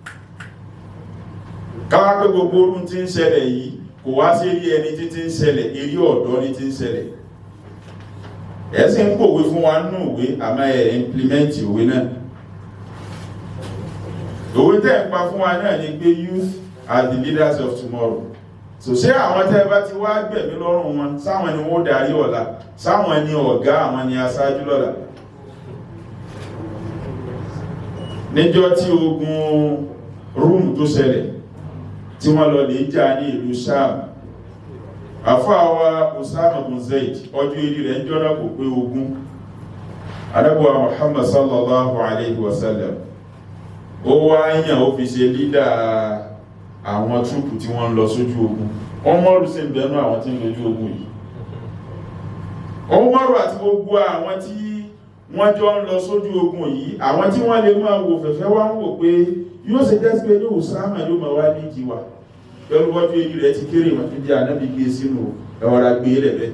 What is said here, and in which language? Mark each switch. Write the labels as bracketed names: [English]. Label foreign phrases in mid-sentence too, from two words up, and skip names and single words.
[Yoruba] Káwá pé gbogbo orun tí ń ṣẹlẹ̀ yìí kò wá sí rí ẹni tí ń ṣẹlẹ̀ eré ọ̀dọ́ ní tí ń ṣẹlẹ̀. Ẹ̀sìn ń pòwe fún wa nínú ìwé àmọ́ ẹ̀ implement ìwé náà. Òwe tẹ́ ń pa fún wa náà ni pé [English] youth are the leaders of tomorrow. [Yoruba] So ṣé àwọn tẹ́ bá ti wá gbẹ̀mí lọ́rùn wọn sáwọn ni wọ́n darí ọ̀la sáwọn ni ọ̀gá àwọn ni aṣáájú lọ́la. Níjọ́ tí ogun Rome tó ṣẹlẹ̀ tí wọ́n lọ lè jà ní ìlú Sham àfáà Usama bin Zaid ọjọ́ eré rẹ̀ ń jọ́nà kò pé ogún. Ànábì wa Muhammad [Arabic] صلى الله عليه وسلم [Yoruba] ó wá yàn ó fi ṣe lídà àwọn trúpù tí wọ́n lọ sójú ogun. Umaru sì ń bẹ̀rù àwọn tí ń lójú ogun yìí. Umaru àti gbogbo àwọn tí wọ́n jọ ń lọ sójú ogun yìí àwọn tí wọ́n lè máa wò fẹ̀fẹ́ wá ń wò pé yóò ṣe jẹ́ pé ní Usama yóò máa wá ní jíwà pẹ̀lú wọ́n èyí rẹ̀ ti kéré wọn tó jẹ́ Ànábì gbé sínú ẹwọ́ra gbé rẹ̀ bẹ́.